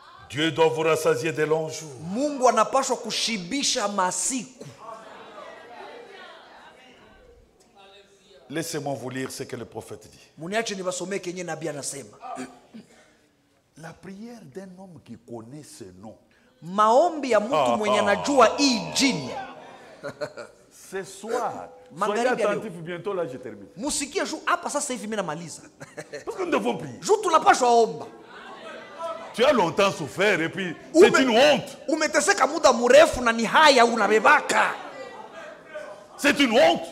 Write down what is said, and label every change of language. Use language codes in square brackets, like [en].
[fr] Dieu doit vous rassasier de longs jours. [sw] Mungu anapaswa kushibisha masiku. [fr] Laissez-moi vous lire ce que le prophète dit. [sw] Muniache nibasomee kenye nabii anasema. [fr] La prière d'un homme qui connaît ce nom, [sw] Maombi ya mtu mwenye anajua hii jini. [fr] ce soir, soyez [sw] Magharibi ya [fr] attentifs, bientôt là je termine. [sw] Musikie juu hapa sasa hivi mimi namaliza. [fr] Parce que nous devons prier. [sw] Juu tunapaswa omba. [fr] Tu as longtemps souffert et puis c'est une honte. [sw] Umeteseka muda mrefu na ni haya unabebaka. [fr] C'est une honte.